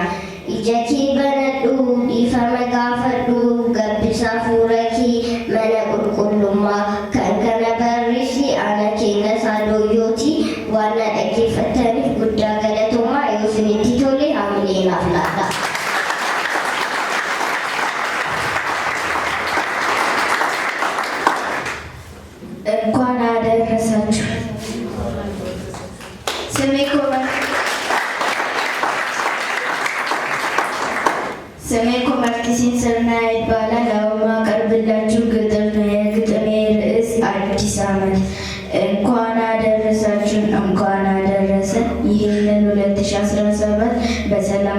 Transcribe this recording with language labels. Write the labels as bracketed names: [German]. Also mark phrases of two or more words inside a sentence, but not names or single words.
[Oromo] Ija kee banadhu dhiifama gaafadhu gabbisaa fuula kee mana qulqullummaa kan kana barreessi ana keenya saadooyooti waan na dhaggeeffataniif guddaa galatoomaa yoo isinitti tole haamilee naaf laata. [Amharic] እንኳን አደረሳችሁ። ስሜ ኮመርቲሲን ስርና ይባላል። አሁን ማቀርብላችሁ ግጥም ነው። የግጥሜ ርዕስ አዲስ ዓመት። እንኳን አደረሳችሁ እንኳን አደረሰን። ይህንን 2017 በሰላም